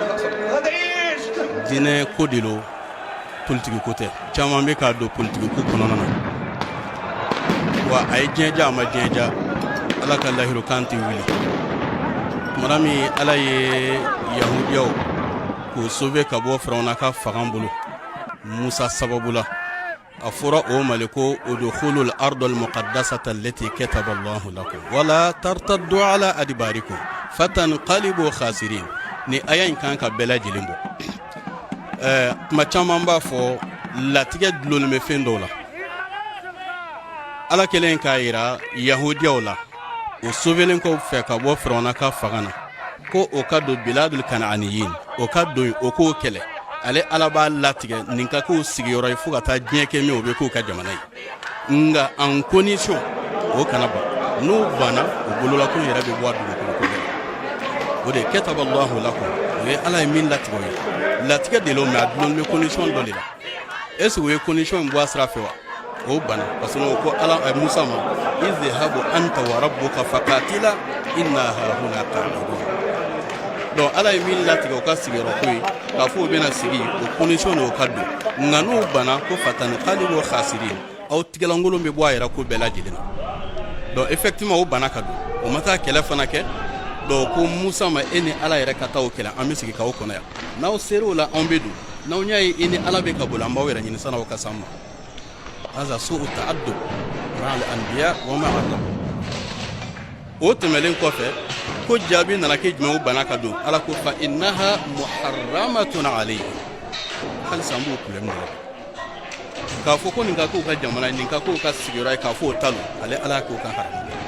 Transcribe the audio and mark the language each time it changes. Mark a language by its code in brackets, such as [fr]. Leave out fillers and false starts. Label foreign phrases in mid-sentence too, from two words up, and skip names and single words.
[bm] diinɛ ko de lo politiki ko tɛ caman bɛ k'a don politiki ko kɔnɔna na wa a ye diɲɛ ja a ma diɲɛ ja Ala ka lahiru kan tɛ wuli tumana min Ala ye yahudiyaw k'o sauver ka bɔ Firawuna ka fanga bolo Musa sababu la a fɔra o ma ko [ar] ادخلوا الأرض المقدسة التي كتب الله لكم ولا ترتدوا على أدباركم فتنقلبوا خاسرين [bm] ni aya in kan ka bɛɛ lajɛlen bɔ kuma caman b'a fɔ latigɛ dulonnen bɛ fɛn dɔw la Ala kɛlen k'a jira yahudiyaw la o sauverlen kɔ fɛ ka bɔ Firawuna ka fanga na ko o ka don [ar] بلاد الكنعانيين [bm] o ka don o k'o kɛlɛ ale Ala b'a latigɛ nin ka k'o sigiyɔrɔ ye fo ka taa diɲɛ kɛ min o bɛ k'o ka jamana ye nka [fr] en condition [bm] o kana ban n'o banna o bolola ko yɛrɛ bɛ bɔ a dugukolo ko bɛɛ o de [ar] كتب الله لكم [bm] o ye Ala ye min latigɛ o ye latigɛ de lo mais a dulonnen bɛ condition dɔ de la [fr] est-ce que [bm] o ye condition in bɔ a sira fɛ wa o banna [fr] parce que [bm] ko Ala Musa ma [ar] اذهب أنت وربك فقاتلا إنا هاهنا قاعدون [bm] donc Ala ye min latigɛ o ka sigiyɔrɔ ko ye k'a fɔ o bɛna sigi o condition o ka don nka n'o banna ko [ar] فتنقلبوا خاسرين [bm] aw tigɛlankolon bɛ bɔ a yɛrɛ ko bɛɛ lajɛlen na [fr] donc effectivement [bm] o banna ka don o ma taa kɛlɛ fana kɛ donc ko Musa ma e ni Ala yɛrɛ ka taa o kɛlɛ an bɛ sigi k'aw kɔnɔ yan n'aw ser'o la anw bɛ don n'aw y'a ye e ni Ala bɛ ka bolo an b'aw yɛrɛ ɲini san'aw ka s'an ma [ar] هذا سوء التعدد مع الأنبياء ومع الله [bm] o tɛmɛlen kɔfɛ ko jaabi nana kɛ jumɛn o bana ka don Ala ko [ar] فإنها محرمة عليه [bm] halisa an b'o problème de la k'a fɔ ko nin ka k'o ka jamana ye nin ka k'o ka sigiyɔrɔ ye k'a fɔ o ta don ale Ala k'o ka haramu